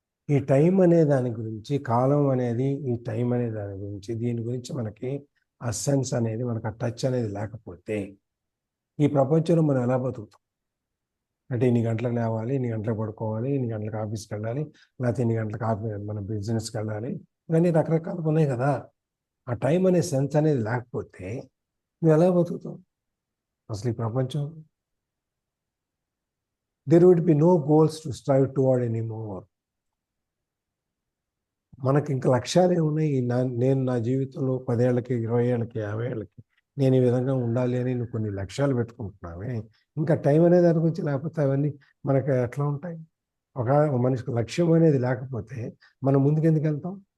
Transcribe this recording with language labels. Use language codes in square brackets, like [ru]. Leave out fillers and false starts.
[te] ఈ టైం అనే దాని గురించి, కాలం అనేది, ఈ టైం అనే దాని గురించి, దీని గురించి మనకి ఆ సెన్స్ అనేది, మనకు ఆ టచ్ అనేది లేకపోతే ఈ ప్రపంచంలో మనం ఎలా బతుకుతాం? అంటే ఇన్ని గంటలకు లేవాలి, ఇన్ని గంటలకు పడుకోవాలి, ఇన్ని గంటలకు ఆఫీస్కి వెళ్ళాలి, లేకపోతే ఇన్ని గంటలకు మన బిజినెస్కి వెళ్ళాలి, ఇవన్నీ రకరకాలుగా ఉన్నాయి కదా. ఆ టైం అనే సెన్స్ అనేది లేకపోతే నువ్వు ఎలా బతుకుతావు అసలు ఈ ప్రపంచం? [en] There would be no goals to strive toward anymore. [te] మనకి ఇంకా లక్ష్యాలు ఏమున్నాయి? నేను నా జీవితంలో 10 ఏళ్ళకి, 20 ఏళ్ళకి, 50 ఏళ్ళకి నేను ఈ విధంగా ఉండాలి అని నువ్వు కొన్ని లక్ష్యాలు పెట్టుకుంటున్నావే. ఇంకా టైం అనే దాని గురించి లేకపోతే అవన్నీ మనకి ఎట్లా ఉంటాయి? ఒక మనిషికి లక్ష్యం అనేది లేకపోతే మనం ముందుకు ఎందుకు వెళ్తాం?